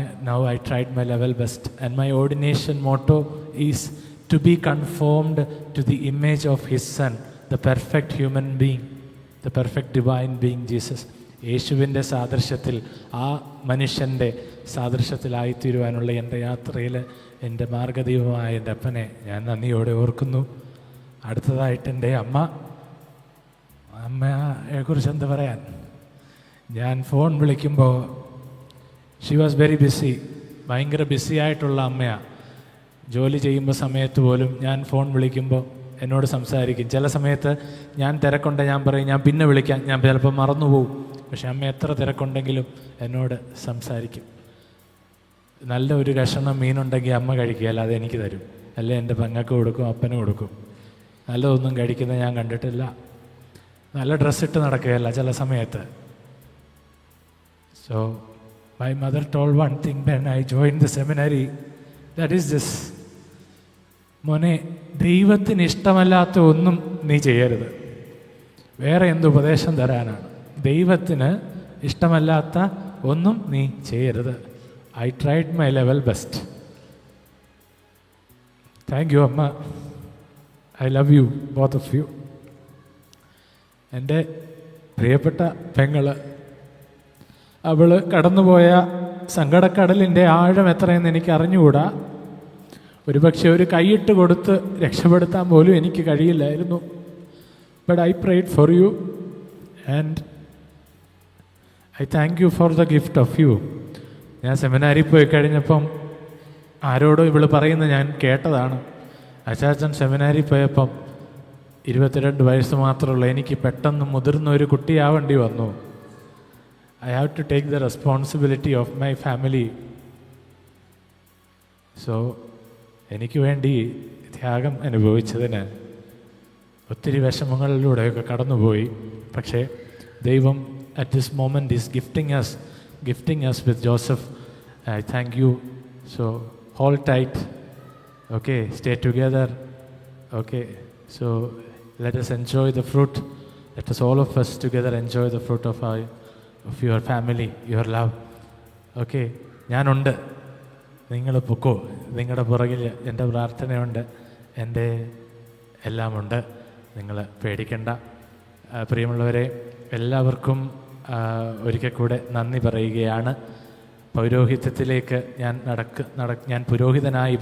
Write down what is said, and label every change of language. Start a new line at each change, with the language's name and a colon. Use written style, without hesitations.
English: Now I tried my level best. And my ordination motto is to be conformed to the image of his son, the perfect human being, the perfect divine being Jesus.
Malayalam: യേശുവിൻ്റെ സാദൃശ്യത്തിൽ, ആ മനുഷ്യൻ്റെ സാദൃശ്യത്തിലായിത്തീരുവാനുള്ള എൻ്റെ യാത്രയിൽ എൻ്റെ മാർഗദൈവമായ എൻ്റെ അപ്പനെ ഞാൻ നന്ദിയോടെ ഓർക്കുന്നു. അടുത്തതായിട്ട് എൻ്റെ അമ്മയെക്കുറിച്ച് എന്താ പറയാൻ? ഞാൻ ഫോൺ വിളിക്കുമ്പോൾ
English: she was very busy,
Malayalam: ഭയങ്കര ബിസി ആയിട്ടുള്ള അമ്മയാണ്. ജോലി ചെയ്യുമ്പോൾ സമയത്ത് പോലും ഞാൻ ഫോൺ വിളിക്കുമ്പോൾ എന്നോട് സംസാരിക്കും. ചില സമയത്ത് ഞാൻ തിരക്കുണ്ട്, ഞാൻ പറയും ഞാൻ പിന്നെ വിളിക്കാം, ഞാൻ ചിലപ്പോൾ മറന്നുപോകും. പക്ഷെ അമ്മ എത്ര തിരക്കുണ്ടെങ്കിലും എന്നോട് സംസാരിക്കും. നല്ല ഒരു കഷണം മീനുണ്ടെങ്കിൽ അമ്മ കഴിക്കുകയല്ല, അത് എനിക്ക് തരും. അല്ലെ എൻ്റെ പെങ്ങൾക്ക് കൊടുക്കും, അപ്പനും കൊടുക്കും. നല്ലതൊന്നും കഴിക്കുന്നത് ഞാൻ കണ്ടിട്ടില്ല. നല്ല ഡ്രസ്സിട്ട് നടക്കുകയല്ല ചില സമയത്ത്.
English: So, my mother told one thing when I joined the seminary, that is this:
Malayalam: മോനെ, ദൈവത്തിന് ഇഷ്ടമല്ലാത്ത ഒന്നും നീ ചെയ്യരുത്. വേറെ എന്ത് ഉപദേശം തരാനാണ്? ദൈവത്തിന് ഇഷ്ടമല്ലാത്ത ഒന്നും നീ ചെയ്യരുത്.
English: I tried my level best. Thank you, amma. I love you, both of you.
Malayalam: എൻ്റെ പ്രിയപ്പെട്ട പെങ്ങള്, അവൾ കടന്നുപോയ സങ്കടക്കടലിൻ്റെ ആഴം എത്രയെന്ന് എനിക്ക് അറിഞ്ഞുകൂടാ. ഒരുപക്ഷെ ഒരു കൈയിട്ട് കൊടുത്ത് രക്ഷപ്പെടുത്താൻ പോലും എനിക്ക് കഴിയില്ലായിരുന്നു.
English: But I prayed for you and I thank you for the gift of you.
Malayalam: ഞാൻ സെമിനാരിൽ പോയി കഴിഞ്ഞപ്പം ആരോടോ ഇവൾ പറയുന്നത് ഞാൻ കേട്ടതാണ്. അച്ചാച്ചൻ സെമിനാരിൽ പോയപ്പം 22 വയസ്സ് മാത്രമുള്ള എനിക്ക് പെട്ടെന്ന് മുതിർന്ന ഒരു കുട്ടിയാവേണ്ടി വന്നു.
English: I have to take the responsibility of my family.
Malayalam: So, എനിക്ക് വേണ്ടി ത്യാഗം അനുഭവിച്ചതിന് ഒത്തിരി വിഷമങ്ങളിലൂടെയൊക്കെ കടന്നുപോയി. പക്ഷേ ദൈവം
English: at this moment is gifting us with Joseph. I thank you. So, hold tight. Okay, stay together. Okay, so let us enjoy the fruit. Let us all of us together enjoy the fruit of your family, your love.
Malayalam: Okay, ഞാനുണ്ട്, നിങ്ങൾ പൊക്കോ. നിങ്ങളുടെ പുറകിൽ എൻ്റെ പ്രാർത്ഥനയുണ്ട്, എൻ്റെ എല്ലാമുണ്ട്. നിങ്ങൾ പേടിക്കണ്ട. പ്രിയമുള്ളവരെ, എല്ലാവർക്കും ഒരിക്കൽ കൂടെ നന്ദി പറയുകയാണ്. പൗരോഹിത്യത്തിലേക്ക് ഞാൻ പുരോഹിതനായി.